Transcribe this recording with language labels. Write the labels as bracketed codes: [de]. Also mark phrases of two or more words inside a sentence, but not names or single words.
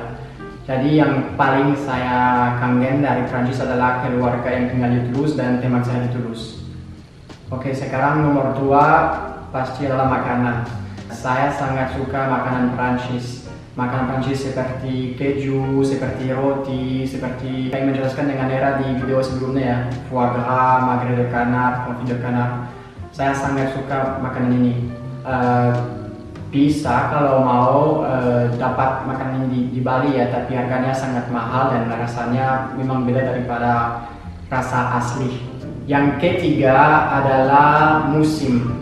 [id] Jadi yang paling saya kangen dari Prancis adalah keluarga yang tinggal di Toulouse dan teman saya di Toulouse. Oke, sekarang nomor 2 pasti adalah makanan. Saya sangat suka makanan Prancis. Makanan Prancis seperti keju, seperti roti, seperti yang menjelaskan dengan era di video sebelumnya ya, [fr] foie gras, magret de canard, confit de canard. [id] Saya sangat suka makanan ini. Bisa kalau mau dapat makanan ini di Bali ya, tapi harganya sangat mahal dan rasanya memang beda daripada rasa asli. Yang ketiga adalah musim.